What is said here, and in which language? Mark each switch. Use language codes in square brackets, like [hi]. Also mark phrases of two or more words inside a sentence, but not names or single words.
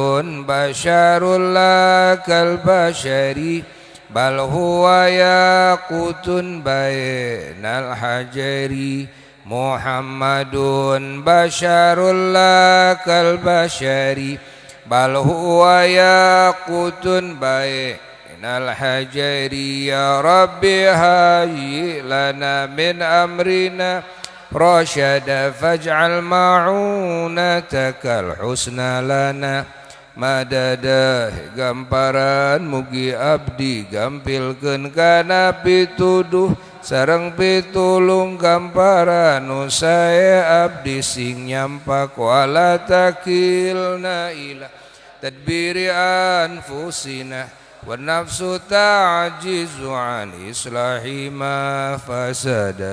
[ar] بشر لا كالبشر بل هو ياقوت بين الحجر محمد بشر لا كالبشر بل هو ياقوت بين الحجر يا ربي هيئ لنا من أمرنا رشد فاجعل معونتك الحسنى لنا madada [su] gamparan mugi abdi gampilkeun kana pituduh sareng pitulung gamparan nu sae abdi sing nyampak [ar] ولا تكلنا إلى تدبير أنفسنا والنفس تعجز عن إصلاح ما فسد